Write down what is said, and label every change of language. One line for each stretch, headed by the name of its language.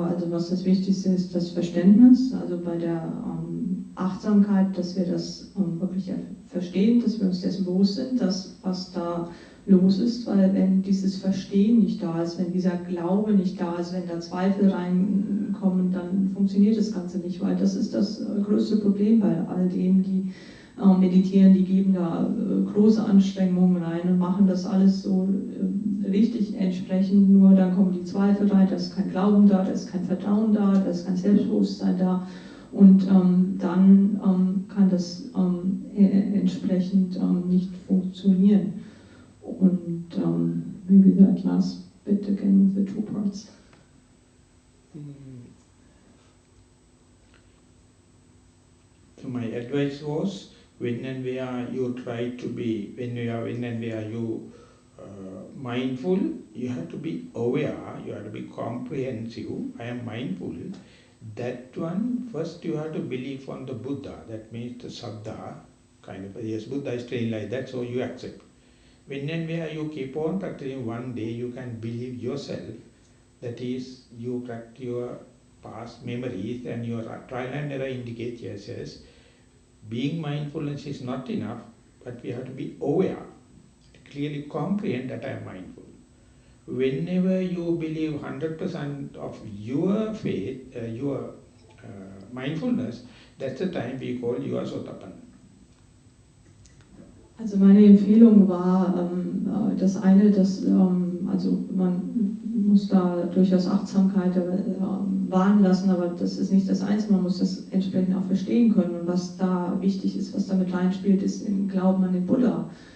German: Also was das Wichtigste ist, das Verständnis. Also bei der Achtsamkeit, dass wir das wirklich verstehen, dass wir uns dessen bewusst sind, dass was da los ist, weil wenn dieses Verstehen nicht da ist, wenn dieser Glaube nicht da ist, wenn da Zweifel reinkommen, dann funktioniert das Ganze nicht, weil das ist das größte Problem bei all denen, die meditieren, die geben da große Anstrengungen rein und machen das alles so richtig entsprechend, nur dann kommen die Zweifel rein, da ist kein Glauben da, da ist kein Vertrauen da, da ist kein Selbstbewusstsein da und dann kann das entsprechend nicht funktionieren.
English: Und maybe that last bit again with the 2 parts. So my advice was, when and where you try to be, when and where you mindful, you have to be aware, you have to be comprehensive. I am mindful, That one, first you have to believe on the Buddha, that means the Saddha, kind of, yes, Buddha is trained like that, so you accept. When and where you keep on practicing, one day you can believe yourself, that is, you practice your past memories and your trial and error indicates, yes, being mindfulness is not enough, but we have to be aware, clearly comprehend that I am mindful. Whenever you believe 100% of your faith, your mindfulness, that's the time we call you are Sotapanna.
German: Also meine Empfehlung war das eine, also man muss da durchaus Achtsamkeit wahren lassen, aber das ist nicht das Einzige, man muss das entsprechend auch verstehen können. Und was da wichtig ist, was damit reinspielt, ist im Glauben an den Buddha.